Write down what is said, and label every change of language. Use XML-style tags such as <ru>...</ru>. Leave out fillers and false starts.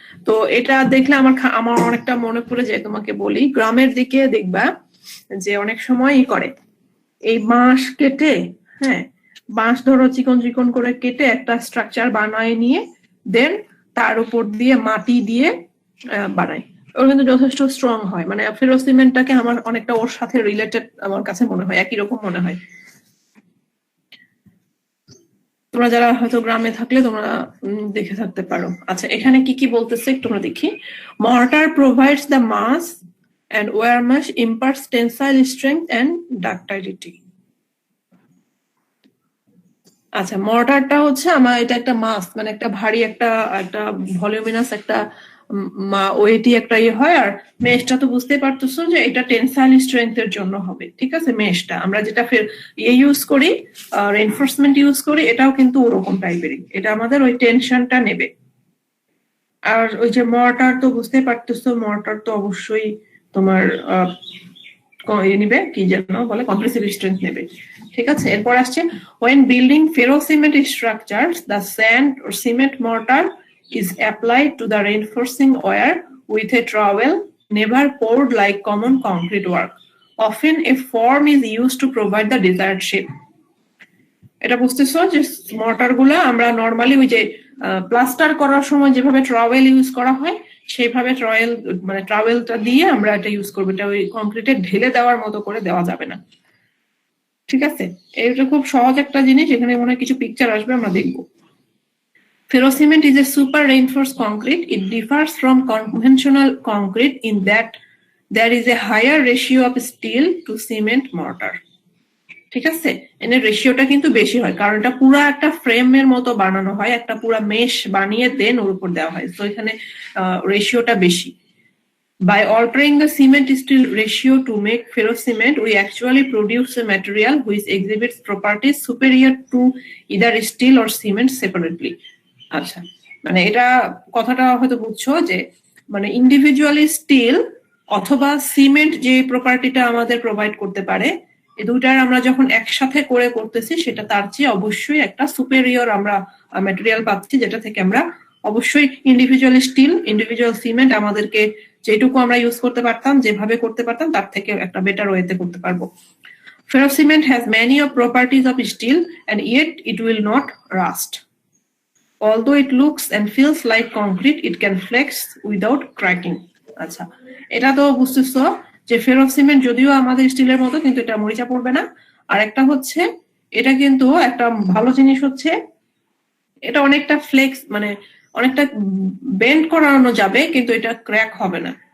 <bn>তো এটা দেখলে আমার অনেকটা মনে পড়ে যায়, তোমাকে বলি গ্রামের দিকে দেখবা যে অনেক সময় করে এই বাঁশ কেটে, হ্যাঁ বাঁশ ধরো চিকন চিকন করে কেটে একটা স্ট্রাকচার বানায় নিয়ে দেন তার উপর দিয়ে মাটি দিয়ে বানায়। ওর কিন্তু যথেষ্ট স্ট্রং হয়। মানে ফেরোসিমেন্টটাকে আমার অনেকটা ওর সাথে রিলেটেড আমার কাছে মনে হয়, একই রকম মনে হয়। তোমরা যারা হয়তো গ্রামে থাকলে তোমরা দেখে থাকতে পারো। আচ্ছা, এখানে কি কি বলতেছে তোমরা দেখি।</bn> <en>Mortar provides the mass and wire mesh imparts tensile strength and ductility.</en> <bn>আচ্ছা, মর্টারটা হচ্ছে আমার এটা একটা মাস, মানে একটা ভারী একটা ভলিউমিনাস একটা ওয়েটি একটা হয়। আর মেশটা তো বুঝতেই পারতেছো যে এটা টেনসাইল স্ট্রেংথ এর জন্য হবে, ঠিক আছে? মেশটা আমরা যেটা ইউজ করি, রেইনফোর্সমেন্ট ইউজ করি, এটাও কিন্তু ওরকম টাইপেরই। এটা আমাদের ওই টেনশনটা নেবে। আর ওই যে মর্টার তো বুঝতেই পারতেছো, মর্টার তো অবশ্যই তোমার নিবে কি যেন বলে, কম্প্রেসিভ স্ট্রেংথ নেবে, ঠিক আছে? এরপর আসছে</bn> <en>when building ferrocement structures the sand or cement mortar is applied to the reinforcing wire with a trowel, never poured like common concrete work. Often a form is used to provide the desired shape.</en> <bn>এটা বুঝতেছো যে mortar গুলা আমরা normally ওই যে plaster করার সময় যেভাবে ট্রাওয়েল ইউজ করা হয় সেইভাবে ট্রাওয়েলটা দিয়ে আমরা এটা ইউজ করবো। এটা ওই কংক্রিটে ঢেলে দেওয়ার মতো করে দেওয়া যাবে না, ঠিক আছে? এটা খুব সহজ একটা জিনিস, এখানে মনে হয় কিছু পিকচার আসবে, আমরা দেখবো।</bn> <en>Ferrocement is a super reinforced concrete. It differs from conventional concrete in that there is a higher ratio of steel to cement mortar.</en> <bn>ঠিক আছে, এর রেশিওটা কিন্তু বেশি হয়, কারণ এটা পুরা একটা ফ্রেমের মতো বানানো হয়, একটা পুরা মেশ বানিয়ে দেন ওর উপর দেওয়া হয়। তো এখানে রেশিওটা বেশি।</bn> <en>By altering the cement steel ratio to make ferrocement, we actually produce a material which exhibits properties superior to either steel or cement separately.</en> <bn>আচ্ছা, মানে এটা কথাটা হয়তো বুঝছো যে মানে ইন্ডিভিজুয়ালি স্টিল অথবা সিমেন্ট যে প্রপার্টিটা আমাদের প্রোভাইড করতে পারে, এই দুইটার আমরা যখন একসাথে করে করতেছি সেটা তার চেয়ে অবশ্যই একটা সুপেরিয়র আমরা ম্যাটেরিয়াল পাচ্ছি, যেটা থেকে আমরা অবশ্যই ইন্ডিভিজুয়াল স্টিল, ইন্ডিভিজুয়াল সিমেন্ট আমাদেরকে যেটুকু আমরা ইউজ করতে পারতাম, যেভাবে করতে পারতাম, তার থেকে একটা বেটার ওয়েতে করতে পারবো।</bn> <en>Ferrocement has many of properties of steel and yet it will not rust. Although it looks and feels like concrete, it can flex without cracking.</en> <bn>আচ্ছা, এটা তো বুঝতেছো যে ফেরোসিমেন্ট যদিও আমাদের স্টিলের মতো, কিন্তু এটা মরিচা পড়বে না। আর একটা হচ্ছে এটা কিন্তু একটা ভালো জিনিস হচ্ছে এটা অনেকটা ফ্লেক্স, মানে অনেকটা বেন্ড করানো যাবে, কিন্তু এটা ক্র্যাক হবে না।</bn>